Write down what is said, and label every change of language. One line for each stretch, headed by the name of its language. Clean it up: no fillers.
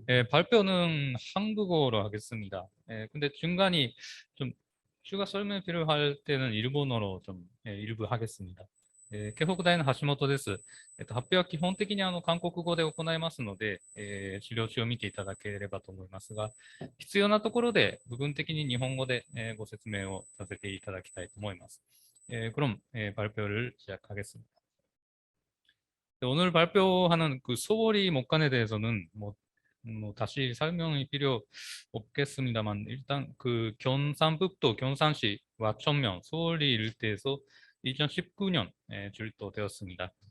Korean: 발표는 한국어로 하겠습니다. 근데 중간에 좀 추가 설명 필요할 때는 일본어로 좀 일부 하겠습니다.
Japanese: 京北大の橋本です。発表は基本的に韓国語で行いますので、資料中を見ていただければと思いますが、必要なところで部分的に日本語でご説明をさせていただきたいと思います。
Korean: 그럼 발표를 시작하겠습니다. 오늘 발표하는 그 소월이 목간에 대해서는 다시 설명이 필요 없겠습니다만 일단 그 경상북도 경산시 와천면 소월리 일대에서 2019년에 출토되었습니다.